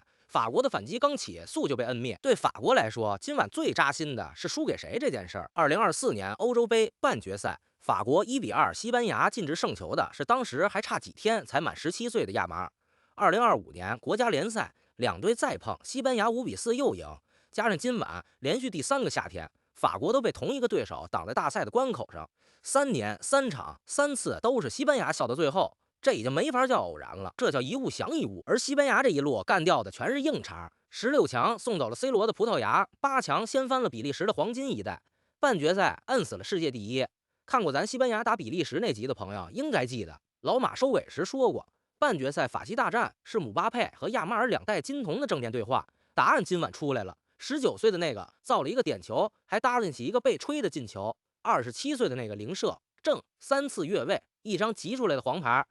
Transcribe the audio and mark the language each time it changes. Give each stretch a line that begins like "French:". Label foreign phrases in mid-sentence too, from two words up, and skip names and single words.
Chinese: 法國的反擊剛起，速就被摁滅。對法國來說，今晚最扎心的是輸給誰這件事兒。2024年歐洲杯半決賽，法國1-2西班牙禁制勝球的是當時還差幾天才滿17歲的亞馬爾。2025年國家聯賽兩隊再碰，西班牙5-4又贏，加上今晚連續第3個夏天，法國都被同一個對手擋在大賽的關口上，3年3場3次都是西班牙笑到最後，這已經沒法叫偶然了，這叫一物降一物。而西班牙這一路幹掉的全是硬茬，16強送走了 C 羅的葡萄牙，8強掀翻了比利時的黄金一代，半決賽摁死了世界第一。看過咱西班牙打比利時那集的朋友應該記得，老馬收尾時說過，半決賽法西大戰是姆巴佩和亞馬爾2代金童的正面對話，答案今晚出來了。19歲的那個造了一個點球，還搭進去一個被吹的進球。27歲的那個零射正3次越位，一張急出來的黃牌。